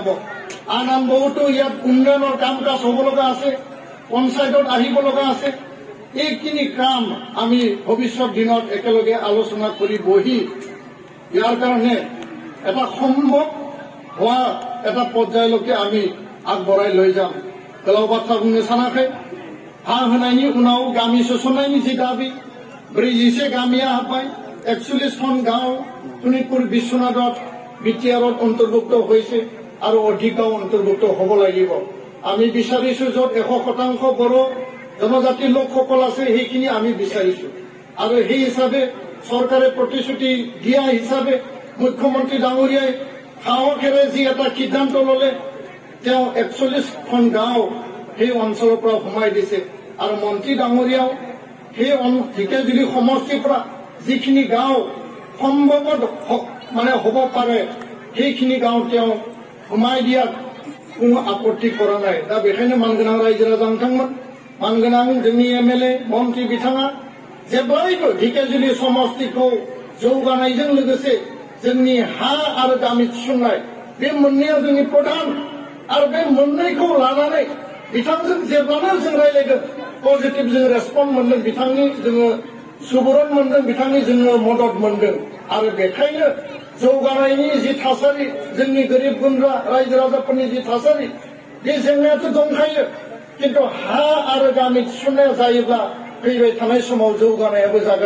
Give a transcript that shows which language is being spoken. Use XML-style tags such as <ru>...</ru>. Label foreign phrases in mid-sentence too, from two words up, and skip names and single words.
<as>আন বহুতো ইয়াত উন্নয়নৰ কাম কাজ হ'ব লগা আছে, পঞ্চায়তত আহিব লগা আছে। এইখিনি কাম আমি ভৱিষ্যত দিনত একেলগে আলোচনা কৰি বহি ইয়াৰ কাৰণে এটা সম্ভৱ হোৱা এটা পৰ্যায়লৈকে আমি আগবঢ়াই লৈ যাম।</as> <brx>गोलाव बाथ्रा बुंनो सानाखै। हा होनायनि उनाव गामि सोसननायनि जि दाबि, 41 गामिया हाबबाय,</brx> <as>41খন গাঁও শোণিতপুৰ বিশ্বনাথত BTRত অন্তৰ্ভুক্ত হৈছে আৰু অধিকাও অন্তৰ্ভুক্ত হ'ব লাগিব। আমি বিচাৰিছো য'ত 100% বড়ো জনজাতি লোকসকল আছে, সেইখিনি আমি বিচাৰিছো আৰু সেই হিচাপে চৰকাৰে প্ৰতিশ্ৰুতি দিয়া হিচাপে মুখ্যমন্ত্ৰী ডাঙৰীয়াই সাহসেৰে যি এটা সিদ্ধান্ত ল'লে, তেওঁ 41খন গাঁও সেই অঞ্চলৰ পৰা সোমাই দিছে আৰু মন্ত্ৰী ডাঙৰীয়াও সেই ঢেকিয়াজুলি সমষ্টিৰ পৰা যিখিনি গাঁও সম্ভৱত হ'ব পাৰে, সেইখিনি গাঁও তেওঁ সোমাই দিয়াত কোনো আপত্তি কৰা নাই।</as> <brx>दा बेखायनो मानगोनां रायजो राजा बिथांमोन, मानगोनां जोंनि MLA मन्त्रि बिथाङा जेब्लायबो ढेकियाजुलि समष्टिखौ जौगानायजों लोगोसे जोंनि हा आरो गामि थिसननाय, बे मोननैया जोंनि प्रधान आरो बे मोननैखौ लानानै बिथांजों जेब्लानो जों रायलायगोन, पजिटिभ जों रेसपन्स मोनदों, बिथांनि जोङो सुबुरुन मोनदों, बिथांनि जोङो मदद मोनदों आरो बेखायनो जौगानायनि जि थासारि, जोंनि गोरिब गुन्द्रा रायजो राजाफोरनि जि थासारि, बे जेंनायाथ' दंखायो, किन्तु हा आरो गामि थिसननाया जायोब्ला फैबाय थानाय समाव जौगानायाबो जागोन।</brx>